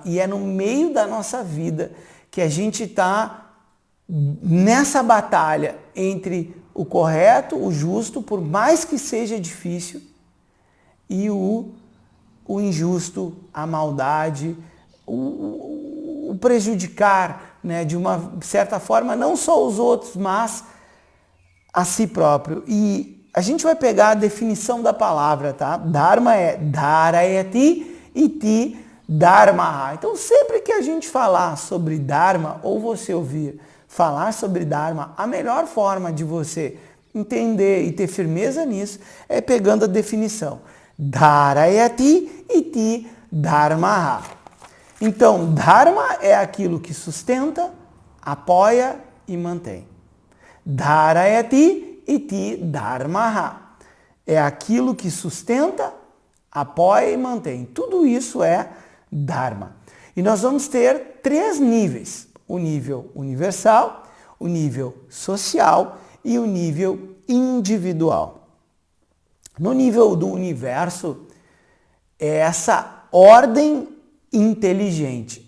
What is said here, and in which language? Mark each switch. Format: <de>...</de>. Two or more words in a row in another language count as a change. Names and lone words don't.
<pt>E é no meio da nossa vida que a gente está nessa batalha entre o correto, o justo, por mais que seja difícil, e o injusto, a maldade, o prejudicar, né, de uma certa forma, não só os outros, mas a si próprio. E a gente vai pegar a definição da palavra, tá?</pt> <sa>Dharma é धारयति इति धर्मः.</sa> <pt>Então, sempre que a gente falar sobre Dharma, ou você ouvir falar sobre Dharma, a melhor forma de você entender e ter firmeza nisso é pegando a definição.</pt> <sa>धारयति इति धर्मः.</sa> <pt>Então, Dharma é aquilo que sustenta, apoia e mantém.</pt> <sa>धारयति इति धर्मः.</sa> <pt>É aquilo que sustenta, apoia e mantém. Tudo isso é Dharma. E nós vamos ter 3 níveis. O nível universal, o nível social e o nível individual. No nível do universo, é essa ordem inteligente.</pt>